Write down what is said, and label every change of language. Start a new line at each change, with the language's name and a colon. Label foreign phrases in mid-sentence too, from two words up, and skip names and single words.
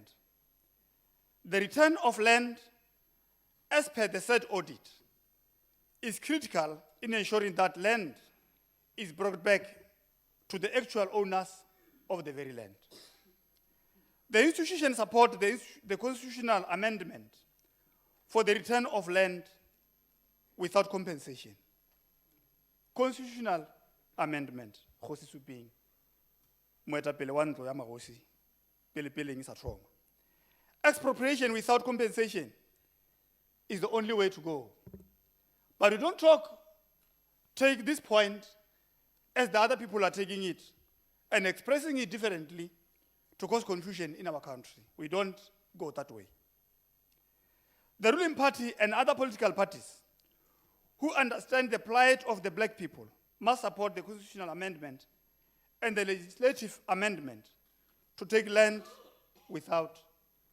English: The return of land, as per the said audit, is critical in ensuring that land is brought back to the actual owners of the very land. The institution supports the constitutional amendment for the return of land without compensation. Constitutional amendment,
Tswana: Kgosi Suping, moetapele wa ntlo ya magosi, pele-peleng e sa thoma.
English: Expropriation without compensation is the only way to go. But we don't take this point as the other people are taking it and expressing it differently to cause confusion in our country. We don't go that way. The ruling party and other political parties who understand the plight of the black people must support the constitutional amendment and the legislative amendment to take land without compensation.